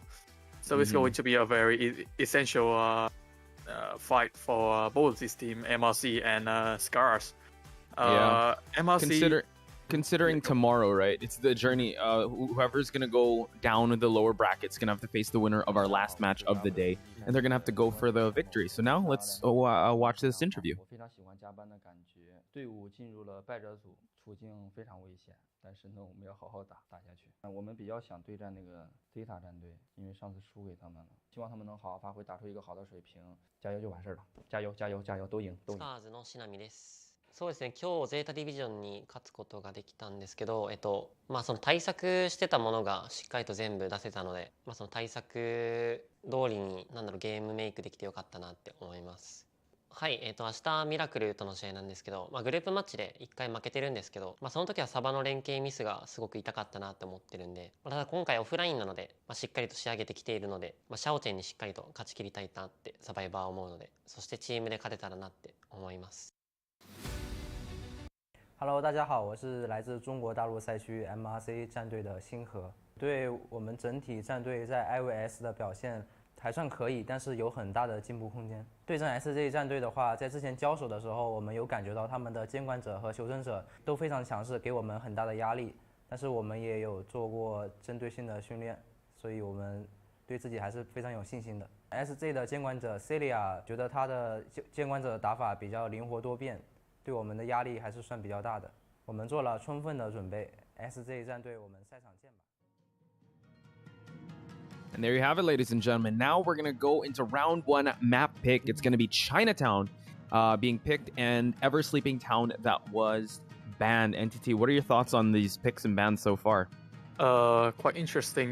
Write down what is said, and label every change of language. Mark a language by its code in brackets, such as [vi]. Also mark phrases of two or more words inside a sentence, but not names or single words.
[en] So it's going to be a very essential fight for both this team, MRC and Scars. MRC. Considering tomorrow, right? It's the journey. Whoever's going to go down in the lower bracket's going to have to face the winner of our last match of the day, and they're going to have to go for the victory. So now let's watch this interview. [zh] 队伍进入了败者组，处境非常危险，但是呢，我们要好好打下去。我们比较想对战那个 ZETA 战队，因为上次输给他们了，希望他们能好好发挥，打出一个好的水平，加油就完事儿了。加油，加油，加油，都赢，都赢。 [ja] SCARS のしなみです。そうですね、今日ゼータディビジョンに勝つことができたんですけど、その対策してたものがしっかりと全部出せたので、その対策通りにゲームメイクできてよかったなって思います。はい、明日ミラクルとの試合なんですけど、グループマッチで1回負けてるんですけど、その時はサバの連携ミスがすごく痛かったなって思ってるんで、ただ今回オフラインなので、しっかりと仕上げてきているので、シャオチェンにしっかりと勝ち切りたいなってサバイバーは思うので、そしてチームで勝てたらなって思います。 [zh] Hello， 大家好，我是来自中国大陆赛区 MRC 战队的星河。对我们整体战队在 IVS 的表现还算可以，但是有很大的进步空间。对阵 SZ 战队的话，在之前交手的时候，我们有感觉到他们的监管者和求生者都非常强势，给我们很大的压力。但是我们也有做过针对性的训练，所以我们对自己还是非常有信心的。SZ 的监管者 Celia 觉得他的监管者的打法比较灵活多变，对我们的压力还是算比较大的。我们做了充分的准备 ，SZ 战队我们赛场见吧。 [en] And there you have it, ladies and gentlemen. Now we're going to go into round 1 map pick. It's going to be Chinatown being picked and Ever Sleeping Town that was banned. NTT, what are your thoughts on these picks and bans so far? Quite interesting.